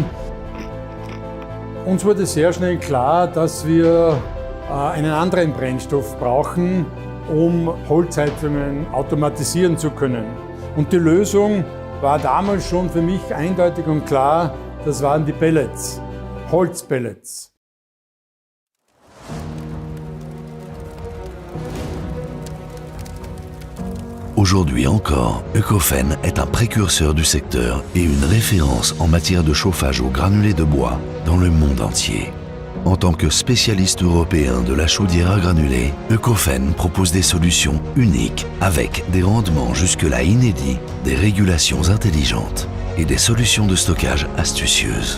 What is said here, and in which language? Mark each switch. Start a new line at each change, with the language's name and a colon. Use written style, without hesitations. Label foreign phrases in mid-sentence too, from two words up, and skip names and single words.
German: Uns wurde sehr schnell klar, dass wir einen anderen Brennstoff brauchen, um Holzheizungen automatisieren zu können. Und die Lösung war damals schon für mich eindeutig und klar, das waren die Pellets, Holzpellets.
French: Aujourd'hui encore, Ökofen est un précurseur du secteur et une référence en matière de chauffage au granulé de bois dans le monde entier. En tant que spécialiste européen de la chaudière à granulés, Ökofen propose des solutions uniques avec des rendements jusque-là inédits, des régulations intelligentes et des solutions de stockage astucieuses.